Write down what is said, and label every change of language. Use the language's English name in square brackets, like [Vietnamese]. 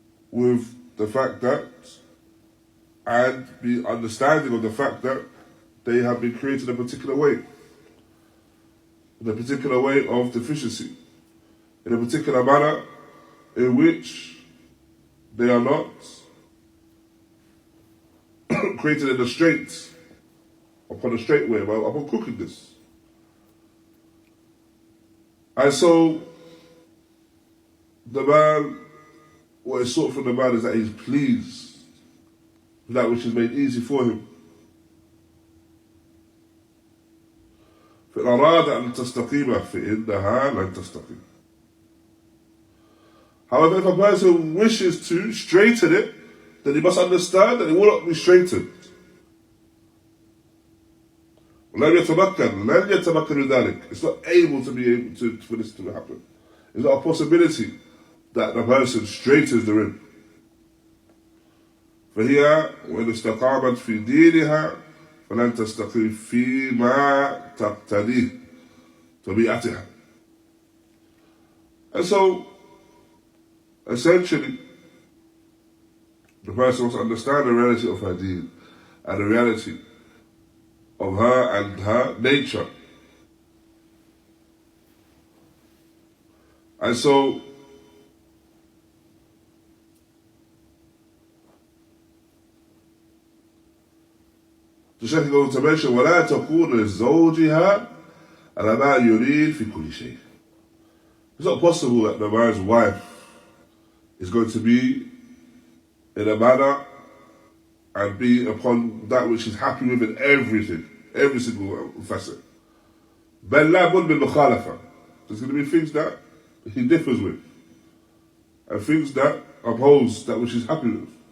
[English] with the fact that, and be understanding of the fact that they have been created a particular way, in a particular way of deficiency, in a particular manner in which they are not created in the straight, upon a straight way, but upon crookedness. And so, the man, what is sought from the man is that he's pleased with that which is made easy for him. [Arabic] فإن أراد أن تستقيم فإنها لن تستقيم. [English] However, if a person wishes to straighten it, then he must understand that it will not be straightened. [Arabic] لن يتمكن ذلك. [English] It's not able to for this to happen. It's not a possibility that the person straightens the rib. [Arabic] فهي وإن استقامت في دينها فلن تستقيم فيما تقتضيه طبيعتها. [English] And so, essentially, the person must understand the reality of her deen and the reality of her and her nature. And so, the Shaykh goes to mention, [Arabic] وَلَا تَكُونَ لِزَوْجِهَا عَلَى مَا يُرِيدُ فِي كُلِّ شَيْءٍ. [English] It's not possible that the man's wife is going to be in a manner and be upon that which he's happy with in everything, every single facet. [Arabic] بَلْ لَا بُدْ بِالْمُخَالَفَةِ. [English] There's going to be things that he differs with, and things that oppose that which he's happy with.